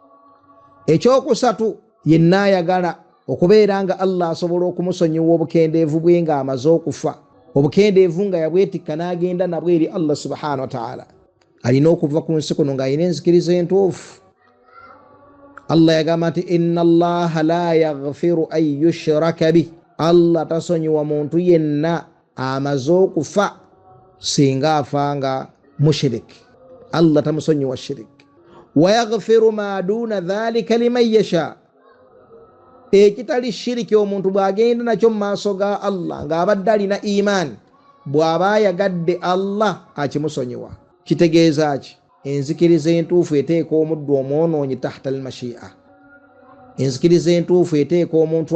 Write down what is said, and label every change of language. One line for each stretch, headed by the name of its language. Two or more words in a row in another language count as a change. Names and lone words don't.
Ganda: ekyokusatu yenna ayagala okubeera nga Allah asobola okumusonyiwa obukendeevu bwe nga amaze okufa obukendeevu nga yabwetikka n'agenda nabwe eri Allah
Arabic: سبحانه وتعالى
Ganda: alina okuva ku nsi kuno ng'alina enzikiriza entuufu Allah yagamba nti
Arabic: إن الله لا يغفر أن يشرك به
Ganda: Allah tasonyiwa muntu yenna amaze okufa singa afanga mushrik Allah tamusonyiwa shirik
Arabic: ويغفر ما دون ذلك لمن يشاء
Ganda: ekitali shiriki omuntu bw'agenda nakyo mu maaso ga Allah ng'abadde alina imaani bw'aba yagadde Allah akimusonyiwa kitegeeza ki enzikiriza entuufu eteeka omuddu omwonoonyi
Arabic: تحت المشيئة
Ganda: enzikiriza entuufu eteeka omuntu